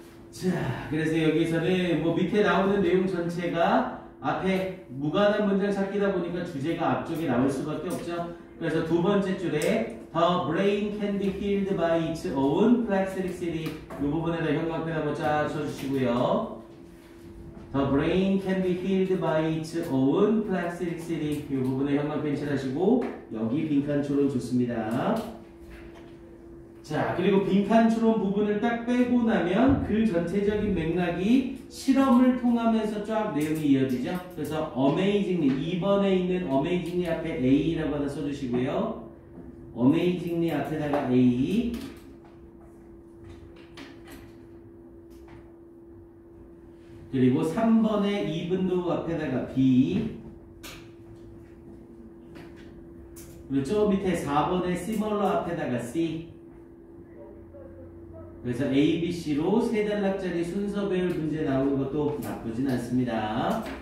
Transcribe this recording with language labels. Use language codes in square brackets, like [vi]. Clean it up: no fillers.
[ko] 자, 그래서 여기서는 뭐 밑에 나오는 내용 전체가 앞에 무관한 문장 찾기다 보니까 주제가 앞쪽에 나올 수밖에 없죠. 그래서 두 번째 줄에 [en] The brain can be healed by its own plasticity [ko] 이 부분에다 형광펜 한번 쫙 쳐주시고요. [en] The brain can be healed by its own plasticity [ko] 이 부분에 형광펜 칠하시고 여기 빈칸 추론 좋습니다. 자, 그리고 빈칸 추론 부분을 딱 빼고 나면 그 전체적인 맥락이 실험을 통하면서 쫙 내용이 이어지죠. 그래서 amazingly 2번에 있는 amazingly 앞에 A라고 하나 써주시고요. amazingly 앞에다가 A 그리고 3번에 even though 앞에다가 B 그리고 저 밑에 4번에 similar 앞에다가 C 그래서 A, B, C로 세 단락짜리 순서 배울 문제 나오는 것도 나쁘진 않습니다.